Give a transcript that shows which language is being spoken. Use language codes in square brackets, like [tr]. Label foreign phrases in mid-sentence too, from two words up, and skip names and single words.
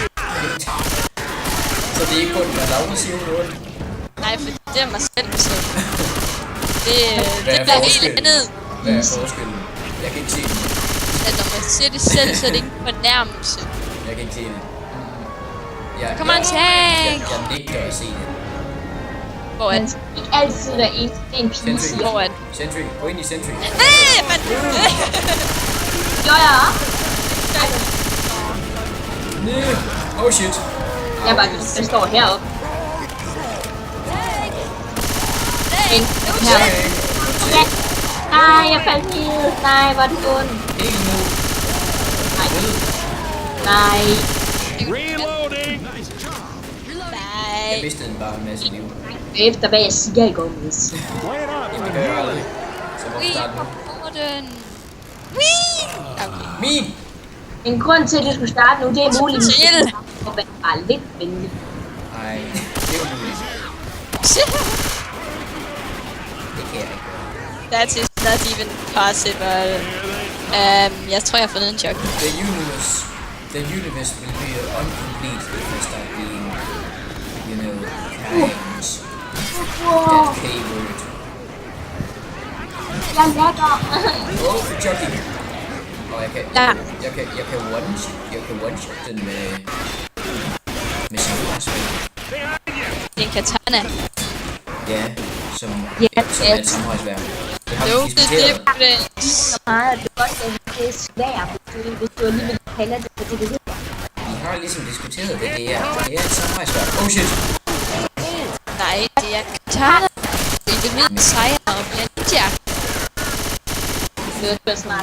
[da] Så det er ikke kun, når Laura siger hun er ond. Nej, for det er mig selv, så... Det Hvad er bliver helt forskellen? andet. Hvad er forskellen? Jeg kan ikke se den. At når man siger det selv, så er det ikke en fornærmelse. Jeg kan ikke se det. Jeg, [en] Come on, tank! [da] Jeg nægter at se det. Hvor er Man den? skal ikke altid være en, det er en pige, Sentry. siger. Hvor er den? Sentry. Gå ind i Sentry. Men... Jo, ja. Nej. [en] Oh shit. [da] Jeg står heroppe. En her. Ja. Nej, jeg faldt ned. Nej, hvor er det ondt. Helt ned. Nej. Ned. Nej. Reloading! Jeg Nej. mistede bare en masse liv. Efter hvad jeg siger i går, Mads. [en] Play it up! [da] Jamen, det gør jeg aldrig. Så må vi Wii, starte nu. hvor er den? Wii! Okay. Min! En grund til, at du skulle starte nu, det er muligvis Til. at være bare lidt venlig. Ej, det er jo muligt. Det kan jeg ikke. [en] That is not even possible. [da] Jeg tror, jeg har fundet en joke. [en] The universe will be incomplete if I start being, you know, kind. That K-word. [da] Jeg lækker. [en] Oh, jockey. [da] Og jeg kan one-shot den med samurai-sværd. Det er en katana. Ja, som Ja, er et samurai-sværd. Det har vi [en] No, the [da] diskuteret. [en] difference. [da] Så meget, at du godt kan det er svært, hvis du alligevel kalder det for det, det hedder. Vi har ligesom diskuteret det. Det er et samurai-sværd. [en] Oh shit. [da] Nej, det er katana. Det er det mindste sejre og ninja. Det er smart.